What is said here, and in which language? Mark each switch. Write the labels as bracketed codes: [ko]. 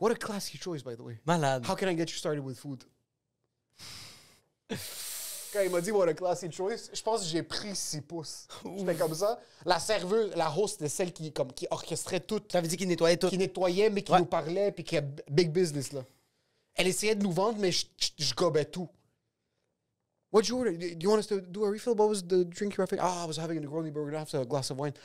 [en] What a classy choice, by the way. [fr] Malade. [en] How can I get you started with food? [fr] Quand il m'a dit [en] what a classy choice, [fr] je pense que j'ai pris 6 pouces. J'étais comme ça. La serveuse, la host, c'était celle qui orchestrait tout. Ça veut dire qu'il nettoyait tout. Qui nettoyait, mais qui Ouais. nous parlait, puis qui [en] a big business, [fr] là. Elle essayait de nous vendre, mais je gobais tout. [en] What'd you order? Do you want us to do a refill? What was the drink you were having? Ah, I was having a Negroni, but we're gonna have to have a glass of wine.